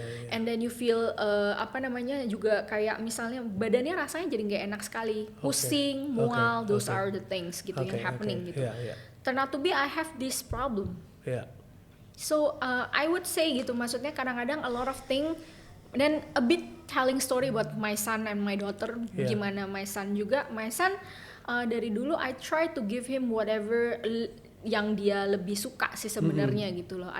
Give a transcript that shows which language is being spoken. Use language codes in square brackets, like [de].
[en] And then you feel [id] juga kayak misalnya badannya rasanya jadi nggak enak sekali, pusing, mual. [en] Those are the things [id] gitu yang [en] happening [id] gitu. [en] Turn out to be I have this problem. So I would say [id] gitu, maksudnya kadang-kadang [en] a lot of thing. [id] Dan [en] a bit telling story about my son and my daughter. [id] Gimana [en] my son [id] juga. [en] My son [id] dari dulu [en] I try to give him whatever [id] yang dia lebih suka sih sebenarnya gitu loh.